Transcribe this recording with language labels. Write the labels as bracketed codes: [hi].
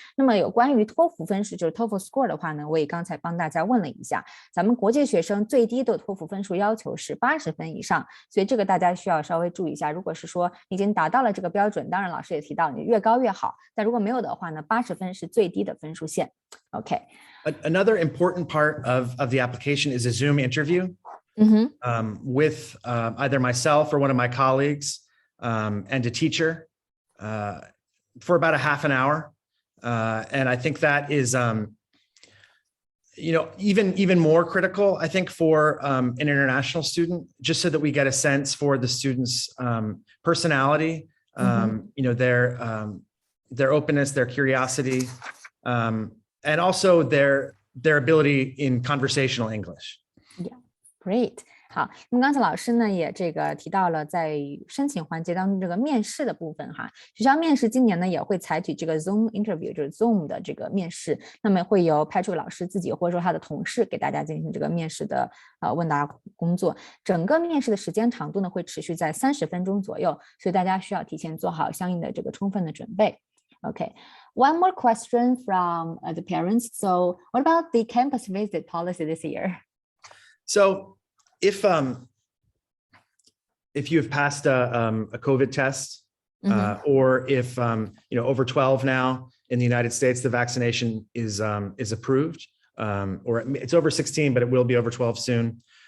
[zh] 那么有关于托福分数，就是 TOEFL score 的话呢，我也刚才帮大家问了一下，咱们国际学生最低的托福分数要求是80分以上，所以这个大家需要稍微注意一下。如果是说已经达到了这个标准，当然老师也提到你越高越好，但如果没有的话呢，80分是最低的分数线。 [en] OK. Another important part of the application is a Zoom interview with either myself or one of my colleagues and a teacher for about a half an hour. And I think that is even more critical, I think, for an international student, just so that we get a sense for the student's personality, their openness, their curiosity, and also their ability in conversational English. Yeah, great. [zh] 好，那么刚才老师呢也提到了在申请环节当中这个面试的部分哈，学校面试今年呢也会采取这个 Zoom interview， 就是 Zoom 的这个面试，那么会由Patrick老师自己或者说他的同事给大家进行这个面试的问答工作，整个面试的时间长度呢会持续在30分钟左右，所以大家需要提前做好相应的这个充分的准备。 [en] Okay, one more question from the parents. So what about the campus visit policy this year? So if you have passed a COVID test, or if over 12 now in the United States, the vaccination is approved, or it's over 16, but it will be over 12 soon.